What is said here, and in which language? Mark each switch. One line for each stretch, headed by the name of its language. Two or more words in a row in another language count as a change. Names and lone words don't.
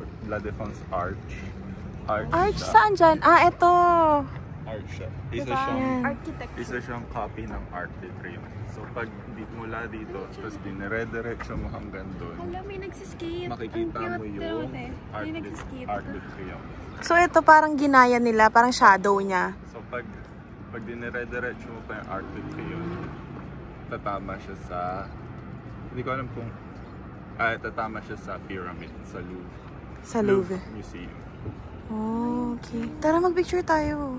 Filipino: La Défense Arch. Arch, siya. saan dyan? Ah, eto. Arch siya. Isa Diba? siyang, Architecture. isa siyang copy ng Arc de Triomphe. So, pag mula dito, tapos dinire-diretso mo hanggang doon, Hala, may nagsiskate. makikita mo yung Arc May de, nagsiskate. Arc de Triomphe. So, ito parang ginaya nila. Parang shadow niya. So, pag dinire-diretso mo pa yung Arc de Triomphe, tatama siya sa, hindi ko alam kung, tatama siya sa pyramid, sa Louvre. Sa Louvre. Museum. Oh, okay. Tara, mag-picture tayo.